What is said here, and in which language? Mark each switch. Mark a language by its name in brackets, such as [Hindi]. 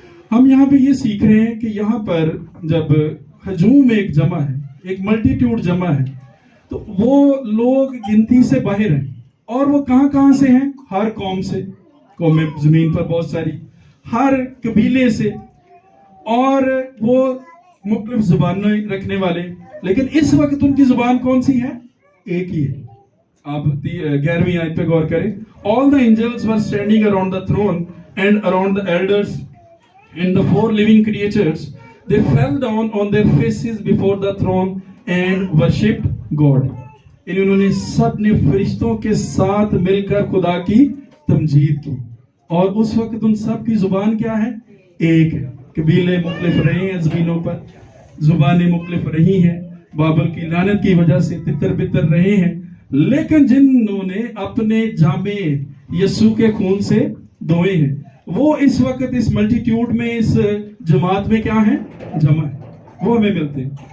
[Hindi] हम यहाँ पे ये सीख रहे हैं कि यहाँ पर जब हजूम एक जमा है, एक मल्टीट्यूड जमा है, तो वो लोग गिनती से बाहर हैं। और वो कहाँ से हैं? हर कौम से, कौमें जमीन पर बहुत सारी, हर कबीले से, और वो मुख्तलिफ जुबानें रखने वाले। लेकिन इस वक्त उनकी जुबान कौन सी है? एक ही है। आप 11वीं आयत पे गौर करें। [English] All the angels were standing around the throne and around the elders and the 4 living creatures. They fell down on their faces before the throne and worshipped God. [Hindi] इन्होंने सब ने फरिश्तों के साथ मिलकर खुदा की तमजीद की। और उस वक्त उन सब की जुबान क्या है? एक है। कबीले मुख्तलिफ रहे हैं ज़मीनों पर, जुबानें मुख्तलिफ रही हैं, बाबल की लानत की वजह से तितर बितर रहे हैं, लेकिन जिन्होंने अपने जामे यीशु के खून से धोए हैं, वो इस वक्त इस मल्टीट्यूड में, इस जमात में क्या है? जमा है। वो हमें मिलते हैं।